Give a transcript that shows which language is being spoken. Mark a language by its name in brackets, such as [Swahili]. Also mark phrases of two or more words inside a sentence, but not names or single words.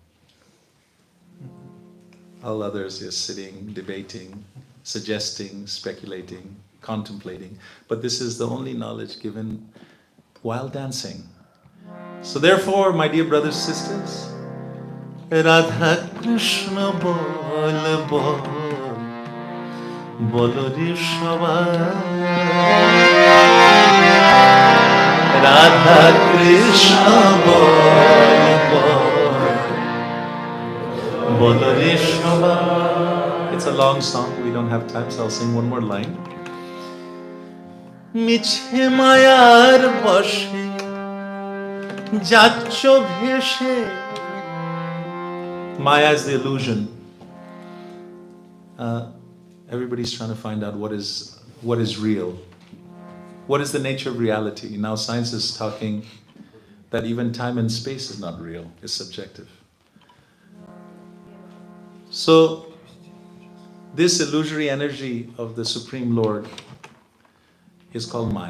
[English] All others is sitting, debating, suggesting, speculating, contemplating. But this is the only knowledge given while dancing. So therefore, my dear brothers and sisters, Radha Krishna [Bangla] বল বল বলো রে সবাই. রাধা কৃষ্ণ বল বল বলো রে সবাই. [English] It's a long song, we don't have time, so I'll sing one more line. [Bangla] মিছে মায়ার বশে যাচ্ছ ভেসে. [English] Maya is the illusion. Everybody's trying to find out what is real. What is the nature of reality? Now science is talking that even time and space is not real, it's subjective. So this illusory energy of the Supreme Lord is called Maya.